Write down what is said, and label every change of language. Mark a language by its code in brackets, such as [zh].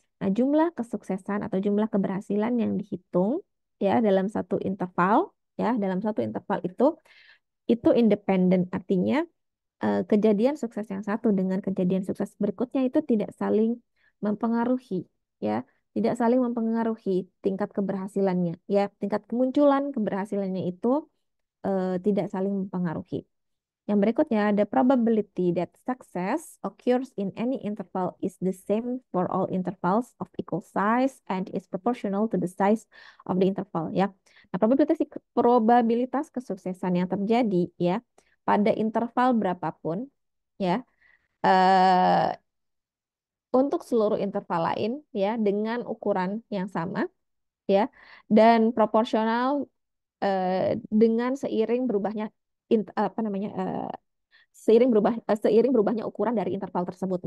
[id] Nah, jumlah kesuksesan atau jumlah keberhasilan yang dihitung ya dalam satu interval ya, dalam satu interval itu independen. Artinya kejadian sukses yang satu dengan kejadian sukses berikutnya itu tidak saling mempengaruhi ya, tidak saling mempengaruhi tingkat keberhasilannya ya. Tingkat kemunculan keberhasilannya itu tidak saling mempengaruhi. Yang berikutnya, [en] the probability that success occurs in any interval is the same for all intervals of equal size and is proportional to the size of the interval ya. [id] Nah, probabilitas kesuksesan yang terjadi ya pada interval berapapun ya eh, untuk seluruh interval lain ya dengan ukuran yang sama ya dan proporsional dengan seiring berubahnya apa namanya seiring berubahnya ukuran dari interval tersebut.